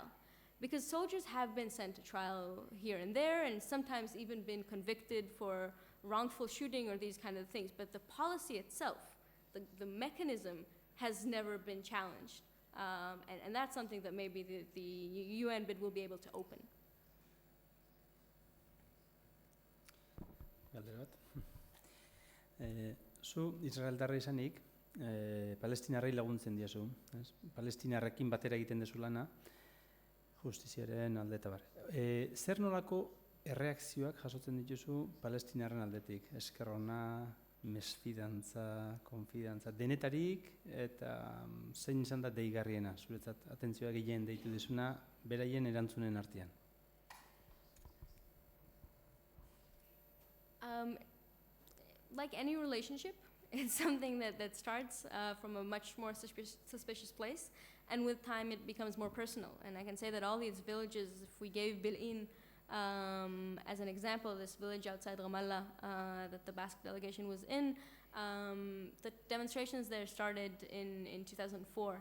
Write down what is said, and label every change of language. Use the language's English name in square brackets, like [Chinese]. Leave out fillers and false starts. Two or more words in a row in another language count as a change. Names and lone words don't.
[English] Because soldiers have been sent to trial here and there, and sometimes even been convicted for wrongful shooting or these kind of things. But the policy itself, the mechanism, has never been challenged. And that's something that maybe the UN bid will be able to open. [Basque] Galdera bat. Zu Israeldarra izanik, palestinarrei laguntzen diazu. Palestinarrekin batera egiten dezu lana, justiziaren alde eta bar. Zer nolako erreakzioak jasotzen dituzu palestinarren aldetik? Esker ona, mesfidantza, konfidantza, denetarik, eta zein izan da deigarriena, zuretzat atentzioa gehien deitu dizuna, beraien erantzunen artean? [English] Like any relationship, it's something that starts from a much more suspicious place, and with time it becomes more personal. And I can say that all these villages, if we gave Bil'in as an example, this village outside Ramallah that the Basque delegation was in, the demonstrations there started in 2004.